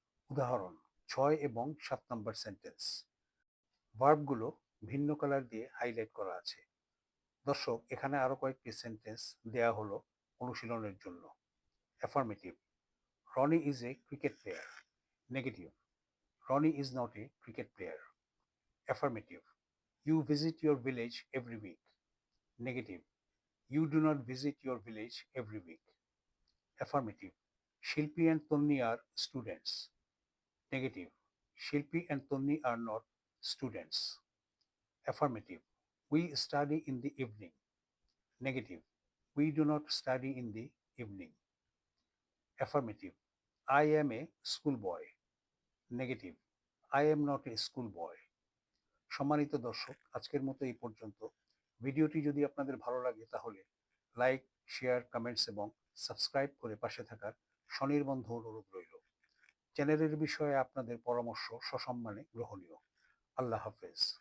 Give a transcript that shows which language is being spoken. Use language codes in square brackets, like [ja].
[bn] উদাহরণ: 6 এবং 7 নম্বর সেন্টেন্স। ভার্বগুলো ভিন্ন কালার দিয়ে হাইলাইট করা আছে। দর্শক, এখানে আরো কয়েকটি সেন্টেন্স দেয়া হলো অনুশীলনের জন্য। [en] Affirmative: Roni is a cricket player. Negative: Roni is not a cricket player. Affirmative: You visit your village every week. Negative: You do not visit your village every week. Affirmative: Shilpi and Tonni are students. Negative: Shilpi and Tonni are not students. Affirmative: We study in the evening. Negative: We do not study in the evening. Affirmative: I am a schoolboy. Negative: I am not a schoolboy. [bn] সম্মানিত দর্শক, আজকের মতো এই পর্যন্ত। ভিডিওটি যদি আপনাদের ভালো লাগে তাহলে লাইক, শেয়ার, কমেন্টস এবং সাবস্ক্রাইব করে পাশে থাকার স্বনির্বন্ধ অনুরোধ রইল। চ্যানেলের বিষয়ে আপনাদের পরামর্শ সসম্মানে গ্রহণীয়। আল্লাহ হাফেজ।